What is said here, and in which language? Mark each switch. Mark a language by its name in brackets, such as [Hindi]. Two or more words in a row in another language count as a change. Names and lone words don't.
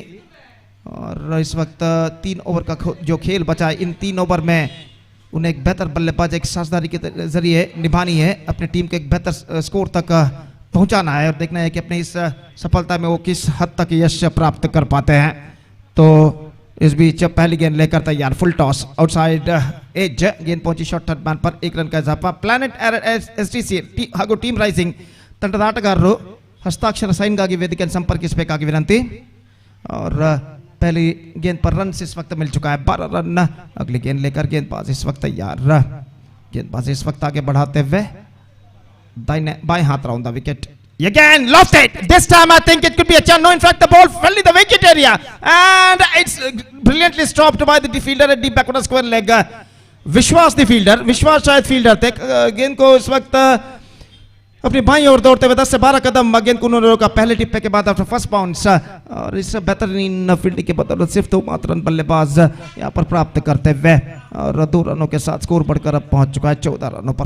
[Hindi] और इस वक्त 3 ओवर का जो खेल बचा है, इन 3 ओवर में उन्हें एक बेहतर बल्लेबाज एक साझेदारी के जरिए निभानी है, अपनी टीम के एक बेहतर स्कोर तक पहुंचाना है, और देखना है कि अपनी इस सफलता में वो किस हद तक यश प्राप्त कर पाते हैं। तो इस बीच पहली गेंद लेकर तैयार, [English] full toss outside edge, [Hindi] गेंद पहुंची [English] short third man [Hindi] पर, 1 रन का इजाफा। [Kannada] प्लैनेट एसटीसी ಹಾಗೂ ಟೀಮ್ ರೈಸಿಂಗ್ ತಂಡದ ಆಟಗಾರರು ಹಸ್ತಾಕ್ಷರ ಸೈನ್ಗಾಗಿ ವೇದಿಕೆಯನ್ನು ಸಂಪರ್ಕಿಸಬೇಕಾಗಿ ವಿನಂತಿ। [Hindi] और पहली गेंद पर रन इस वक्त मिल चुका है, 12 रन। अगली गेंद लेकर गेंदबाज इस वक्त तैयार, गेंदबाज इस वक्त आगे बढ़ाते हुए दाहिने बाएं हाथ [English] round the wicket. Again lost it. This time I think it could be a chance. No, in fact the ball fell in the wicket area and it's brilliantly stopped by the fielder at deep back on a square leg. [Hindi] विश्वास [English] the fielder, [Hindi] विश्वास शायद फील्डर थे, गेंद को इस वक्त अपनी बाईं ओर दौड़ते हुए 10 से 12 कदम गेंद को उन्होंने रोका पहले टिप्पे के बाद [English] after first bounce. [Hindi] और इस बेहतरीन फील्डिंग के बदौलत सिर्फ 2 मात्र रन बल्लेबाज यहाँ पर प्राप्त करते हुए, और 2 रनों के साथ स्कोर बढ़कर अब पहुंच चुका है 14 रनों पर।